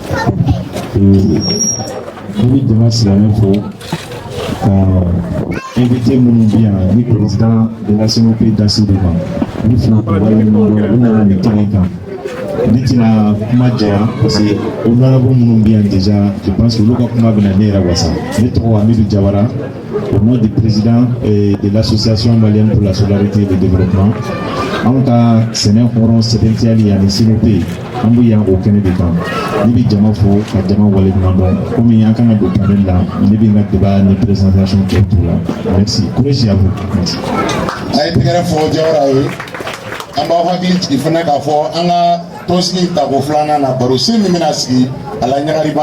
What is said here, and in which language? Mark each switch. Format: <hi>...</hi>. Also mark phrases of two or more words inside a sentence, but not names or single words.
<bm>N bɛ jama silamɛ fo ka invité minnu bɛ yan ni</bm> <fr>président de la</fr> <bm>CNOP Dasi de ma ni fila ka waleɲuman dɔn u nana nin kɛnɛ kan ne tɛna kuma janya</bm> <fr>parce que</fr> <bm>honorable minnu bɛ yan</bm> <fr>déjà je pense que</fr> <bm>olu ka kuma bɛna ne yɛrɛ wasa ne tɔgɔ Amidu Jawara</bm> <fr>au nom du président de l'association malienne pour la solidarité et le développement</fr> <bm>anw ka sɛnɛ hɔrɔn sɛbɛntiyali ani CNOP an bɛ yan o kɛnɛ de kan ne bɛ jama fo ka jama waleɲuman dɔn komi an kan ka don panel la ne bɛ n ka débat ni présentation kɛ</bm> <fr>tout la merci courage à vous merci.</fr> <bm>a ye tɛgɛrɛ fɔ Jawara ye an b'aw hakili jigin fana k'a fɔ an ka tɔnsigi tako 2nan na baro sen min bɛna sigi a la ɲagariba</bm>